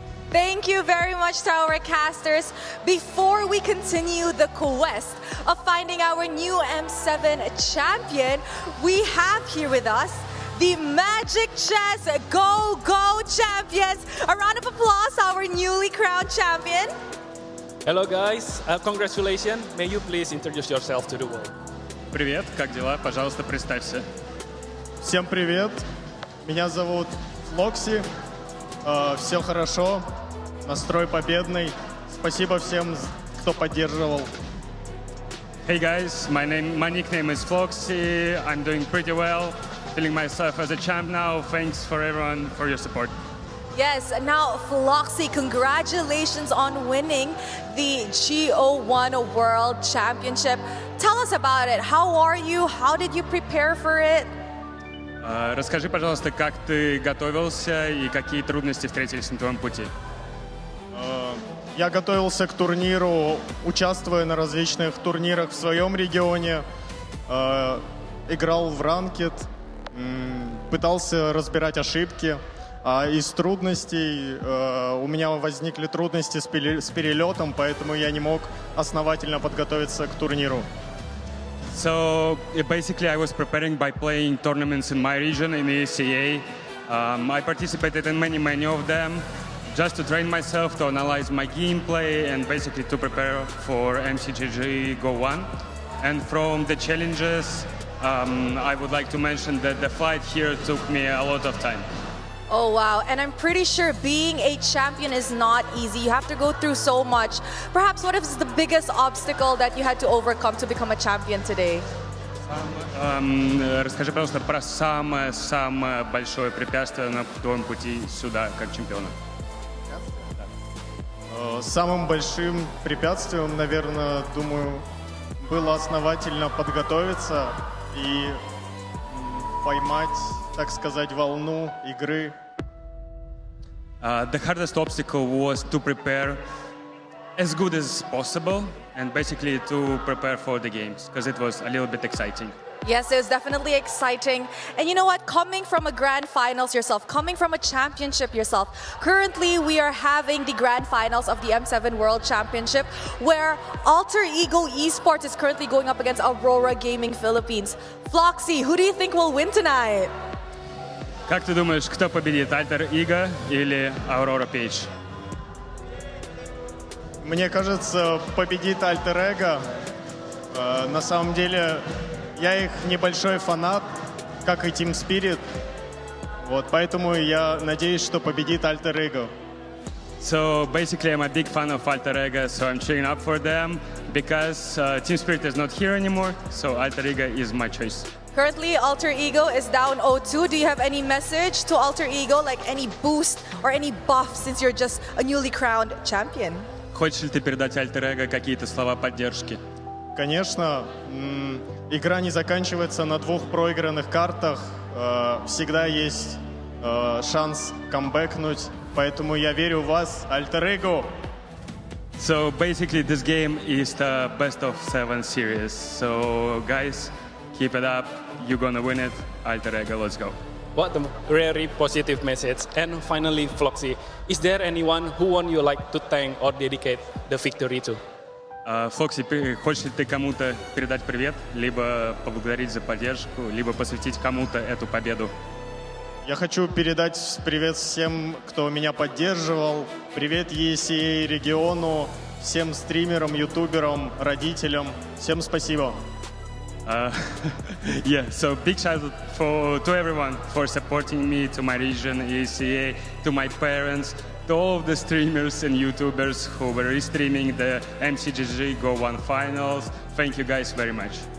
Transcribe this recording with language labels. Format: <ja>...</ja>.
<en>Thank you very much to our casters. Before we continue the quest of finding our new M7 champion, we have here with us the Magic Chess Go Go champions. A round of applause, our newly crowned champion. Hello guys, congratulations. May you please introduce yourself to the world.</en> <ru>Привет, как дела? Пожалуйста, представься. Всем привет. Меня зовут Флокси. Все хорошо. Настрой победный. Спасибо всем, кто поддерживал.</ru> <en>Hey guys, my nickname is Floxy. I'm doing pretty well. Feeling myself as a champ now. Thanks for everyone for your support. Yes, now Floxy, congratulations on winning the GO1 World Championship. Tell us about it. How are you? How did you prepare for it?</en> <ru>Расскажи, пожалуйста, как ты готовился и какие трудности встретились на твоем пути? Я готовился к турниру, участвуя на различных турнирах в своем регионе, играл в ранкед, пытался разбирать ошибки. Из трудностей у меня возникли трудности с перелетом, поэтому я не мог основательно подготовиться к турниру.</ru> <en>So basically I was preparing by playing tournaments in my region, in the ECA. I participated in many of them just to train myself, to analyze my gameplay and basically to prepare for MCGG Go 1. And from the challenges, I would like to mention that the fight here took me a lot of time. Oh, wow. And I'm pretty sure being a champion is not easy. You have to go through so much. Perhaps what is the biggest obstacle that you had to overcome to become a champion today?</en> <ru>Расскажи, пожалуйста, про самое большое препятствие на твоем пути сюда, как чемпиона. Самым большим препятствием, наверное, думаю, было основательно подготовиться и поймать, так сказать, волну игры.</ru> <en>The hardest obstacle was to prepare as good as possible and basically to prepare for the games because it was a little bit exciting. Yes, it was definitely exciting. And you know what? Coming from a grand finals yourself, coming from a championship yourself, currently we are having the grand finals of the M7 World Championship where Alter Ego Esports is currently going up against Aurora Gaming Philippines. Floxy, who do you think will win tonight?</en> <ru>Как ты думаешь, кто победит, Alter Ego или Aurora Page? Мне кажется, победит Alter Ego. На самом деле, я их небольшой фанат, как и Team Spirit. Вот, поэтому я надеюсь, что победит Alter Ego.</ru> <en>So basically, I'm a big fan of Alter Ego, so I'm cheering up for them because Team Spirit is not here anymore, so Alter Ego is my choice. Currently, Alter Ego is down 0-2. Do you have any message to Alter Ego, like any boost or any buff since you're just a newly crowned champion?</en> <ru>Хочешь ли ты передать Alter Ego какие-то слова поддержки? Конечно, игра не заканчивается на 2 проигранных картах. Всегда есть шанс камбэкнуть, поэтому я верю в вас, Alter Ego.</ru> <en>So basically, this game is the best of 7 series. So guys, keep it up. You're gonna win it. Alter Ego, let's go. What a very positive message. And finally, Floxy, is there anyone who would you like to thank or dedicate the victory to?</en> <ru>Фокси, хочешь ли ты кому-то передать привет, либо поблагодарить за поддержку, либо посвятить кому-то эту победу? Я хочу передать привет всем, кто меня поддерживал. Привет ESEA региону, всем стримерам, ютуберам, родителям. Всем спасибо.</ru> <en>Yeah, so big shout out to everyone for supporting me, to my region, ESEA, to my parents, to all of the streamers and YouTubers who were restreaming the MCGG Go 1 finals. Thank you guys very much.</en>